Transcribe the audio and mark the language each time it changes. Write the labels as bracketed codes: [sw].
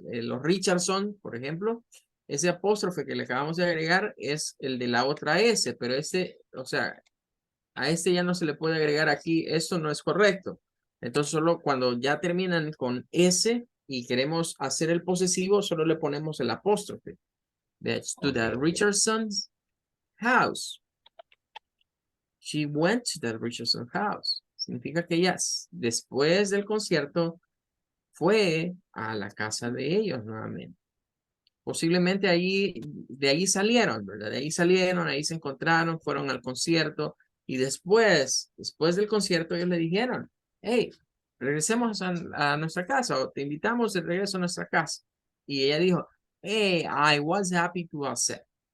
[es] Los Richardson, por ejemplo, ese apóstrofe que le acabamos de agregar es el de la otra S, pero este, o sea, a este ya no se le puede agregar aquí, esto no es correcto. Entonces solo cuando ya terminan con S y queremos hacer el posesivo, solo le ponemos el apóstrofe. [en] That's to the Richardson's house. She went to the Richardson house. [es] Significa que ella, después del concierto, fue a la casa de ellos nuevamente. Posiblemente de ahí salieron, ¿verdad? De ahí salieron, ahí se encontraron, fueron al concierto y después del concierto ellos le dijeron, hey, regresemos a nuestra casa o te invitamos de regreso a nuestra casa. Y ella dijo, [en] hey, I was happy to accept.